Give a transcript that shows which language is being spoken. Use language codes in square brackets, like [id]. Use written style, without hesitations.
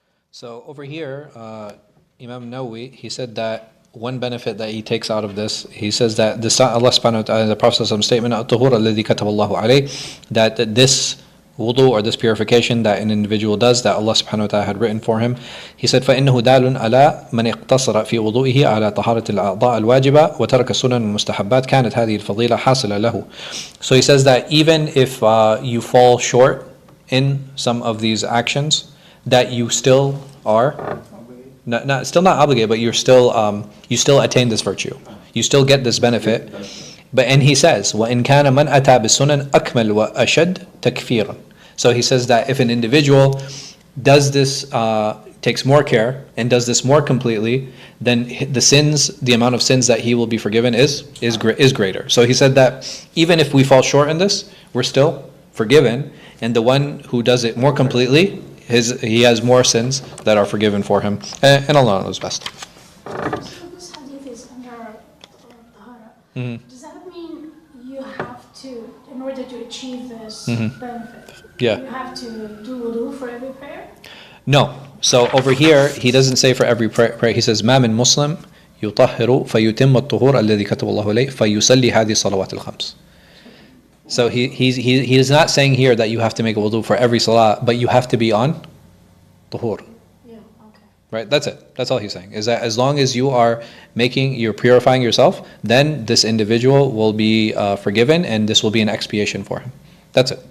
[en] So over here, Imam Nawawī, he said that one benefit that he takes out of this, he says that this Allah subhanahu wa ta'ala, the Prophet's statement, [ar] الطهور الذي كتب الله عليه, [en] that this wudu or this purification that an individual does, that Allah subhanahu wa ta'ala had written for him, he said [ar] فإنه دال على من اقتصر في وضوئه على طهارة الأعضاء الواجبة وترك السنن المستحبات كانت هذه الفضيلة حاصلة له. [en] So he says that even if you fall short in some of these actions, that you still are still not obligated, but you still attain this virtue. You still get this benefit. And he says, [ar] وَإِنْ كَانَ مَنْ أَتَى بِالسُّنَنْ أَكْمَلْ وَأَشَدْ تَكْفِيرًا. [en] So he says that if an individual does this, takes more care and does this more completely, then the amount of sins that he will be forgiven is greater. So he said that even if we fall short in this, we're still forgiven, and the one who does it more completely, he has more sins that are forgiven for him, and Allah knows best. So this hadith is under tahara. Does that mean you have to, in order to achieve this benefit, you have to do wudu for every prayer? No. So over here, he doesn't say for every prayer. He says, [ar] ما من مسلم يطهر فيتم الطهور الذي كتب الله عليه فيصلي هذه الصلوات الخمس. [en] So he is not saying here that you have to make a wudu for every salah, but you have to be on tahur. Yeah, okay. Right? That's it. That's all he's saying. Is that as long as you're purifying yourself, then this individual will be forgiven, and this will be an expiation for him. That's it.